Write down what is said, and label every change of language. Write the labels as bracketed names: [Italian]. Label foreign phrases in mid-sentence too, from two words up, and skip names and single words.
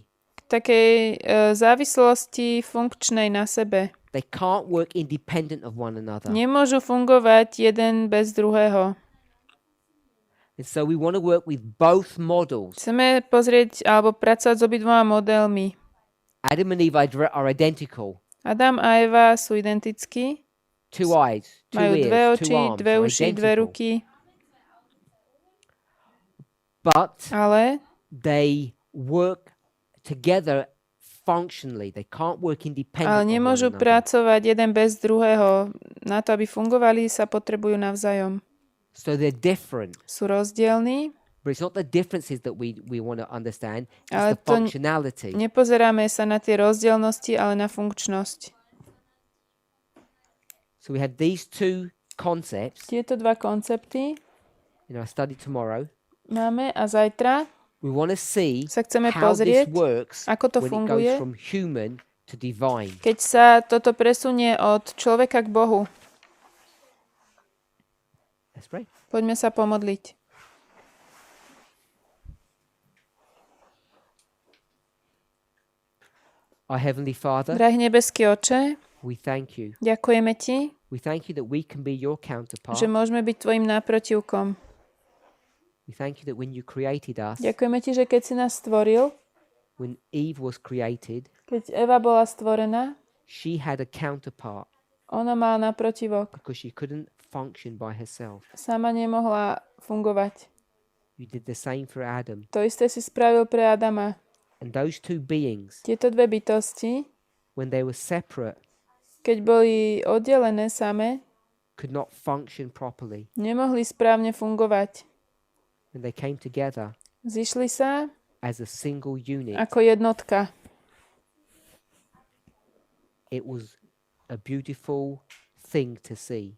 [Slovak] k takej závislosti funkčnej na sebe. [English] They can't work independent of one another. [Slovak] Nemôžu fungovať jeden bez druhého. [English] And so we want to work with both models. [Slovak] Chceme pozrieť alebo pracovať s obidvoma modelmi. [English] Adam and Eve are identical. [Slovak] Adam a Eva sú identickí. [English] Two eyes, two [Slovak] Majú dve [English] ears, [Slovak] oči, [English] two arms. [Slovak] dve [English] They're [Slovak] uši, dve [English] identical. [Slovak] ruky. [English] But [Slovak] Ale [English] they work together functionally. They can't work independently. [Slovak] Ale nemôžu pracovať jeden bez druhého. Na to, aby fungovali, sa potrebujú navzájom. [English] So they're different. [Slovak] Sú rozdielní, [English] But it's not the differences that we want to understand. It's [Slovak] Ale [English] the [Slovak] to [English] functionality. [Slovak] nepozeráme sa na tie rozdielnosti, ale na funkčnosť. [English] So we have these two concepts [Slovak] Tieto dva koncepty [English] in our study tomorrow. [Slovak] máme a zajtra [English] We want to see [Slovak] sa chceme [English] how this [Slovak] pozrieť, [English] works [Slovak] ako to [English] when it [Slovak] funguje, [English] goes from human to divine. [Slovak] keď sa toto presunie od človeka k Bohu. [English] Let's pray. [Slovak] Poďme sa pomodliť. [English] Our Heavenly Father, [Slovak] Drahý nebeský Oče, [English] we thank you. [Slovak] ďakujeme Ti, [English] We thank you that we can be your counterpart. [Slovak] že môžeme byť Tvojim náprotivkom. [English] We thank you that when you created us, [Slovak] Ďakujeme Ti, že keď si nás stvoril, [English] when Eve was created, [Slovak] keď Eva bola stvorená, [English] she had a counterpart [Slovak] ona mala náprotivok. [English] because she couldn't function by herself. [Slovak] Sama nemohla fungovať. [English] You did the same for Adam. [Slovak] To isté si spravil pre Adama. [English] And those two beings, [Slovak] Tieto dve bytosti, [English] when they were separate, [Slovak] keď boli oddelené same, [English] could not function properly. [Slovak] nemohli správne fungovať. [English] When they came together [Slovak] Zišli sa [English] as a single unit, [Slovak] ako jednotka. [English] it was a beautiful thing to see.